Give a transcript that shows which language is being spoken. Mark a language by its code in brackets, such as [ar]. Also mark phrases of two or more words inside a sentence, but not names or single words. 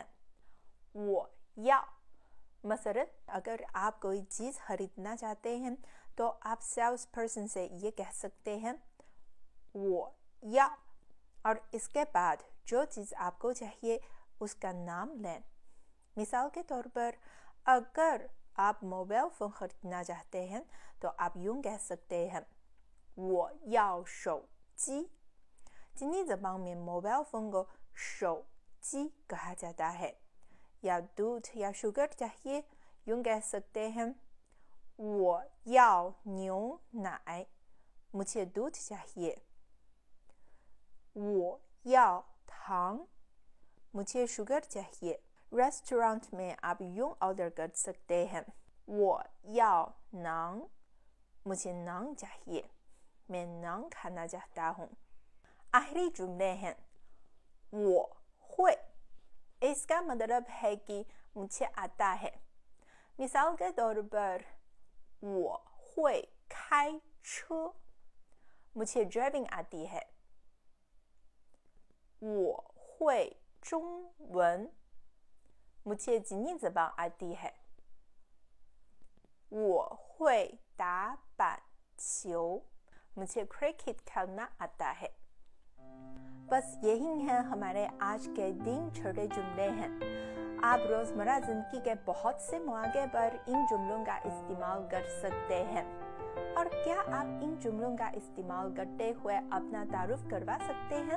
[zh] 我要 [ur] مثلاً اگر آپ کوئی چیز خریدنا چاہتے ہیں تو آپ [en] sales person [ur] سے یہ کہہ سکتے ہیں [zh] 我要, [ur] اور اس کے بعد جو چیز آپ کو چاہیے اس کا نام لیں. مثال کے طور پر اگر آپ [en] mobile phone [ur] خریدنا چاہتے ہیں تو آپ یوں کہہ سکتے ہیں [zh] 我要手机। [ur] چینی زبان میں [en] mobile phone [ur] کو 手机 کہا جاتا ہے. یا دودھ یا شوگر چاہیے، یوں کہہ سکتے ہیں [zh] 我要牛奶, [ur] مجھے دودھ چاہیے. [zh] 我要糖, [ur] مجھے شوگر چاہیے. ریسٹورنٹ میں آپ یوں آرڈر کر سکتے ہیں [zh] 我要馕, [ur] مجھے نان چاہیے، میں نان کھانا چاہتا ہوں. آخری جملے ہیں [zh] 我会, [ur] اس کا مطلب ہے کہ مجھے آتا ہے. مثال کے طور پر [zh] 我会开车, [ur] مجھے ڈرائیونگ آتی ہے. [zh] 我会中文, [ur] مجھے چینی زبان آتی ہے. [zh] 我会打板球, [ur] مجھے کرکٹ کھیلنا آتا ہے. بس یہی ہے ہمارے آج کے 3 چھوٹے جملے ہیں. آپ روزمرہ زندگی کے بہت سے موقعے پر ان جملوں کا استعمال کر سکتے ہیں. اور کیا آپ ان جملوں کا استعمال کرتے ہوئے اپنا تعارف کروا سکتے ہیں?